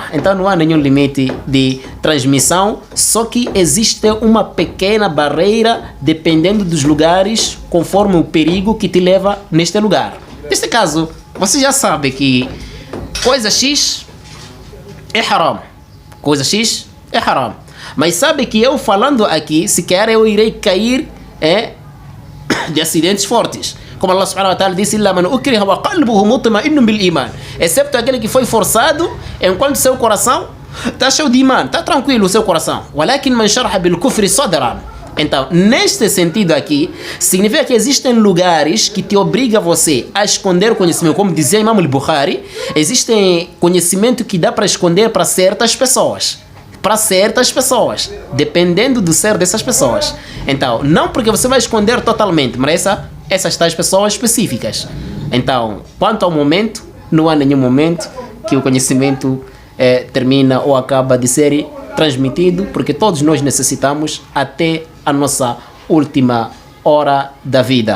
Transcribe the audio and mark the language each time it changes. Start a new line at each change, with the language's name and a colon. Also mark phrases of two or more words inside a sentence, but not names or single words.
Portuguese: Então não há nenhum limite de transmissão, só que existe uma pequena barreira dependendo dos lugares, conforme o perigo que te leva neste lugar. Neste caso, você já sabe que coisa X é haram. Coisa X é haram. Mas sabe que eu falando aqui, sequer eu irei cair de acidentes fortes. Como
Arabic: الله سبحانه وتعالى
Portuguese: disse:
Arabic: إِلَّا مَنْ أُكْرِهَ وَقَلْبُهُ مُطْمَئِنٌ بِالْإِيمَانِ,
Portuguese: excepto aquele que foi forçado, enquanto seu coração está cheio de iman, está tranquilo o seu coração.
Arabic: وَلَكِنْ مَنْ شَرَحَ بِالْكُفْرِ صَدْرًا.
Portuguese: Então, neste sentido aqui, significa que existem lugares que te obrigam você a esconder o conhecimento. Como dizia Imam al-Bukhari, existem conhecimento que dá para esconder para certas pessoas. Para certas pessoas, dependendo do ser dessas pessoas. Então, não porque você vai esconder totalmente, mas essas tais pessoas específicas. Então, quanto ao momento, não há nenhum momento que o conhecimento termina ou acaba de ser transmitido, porque todos nós necessitamos até a nossa última hora da vida.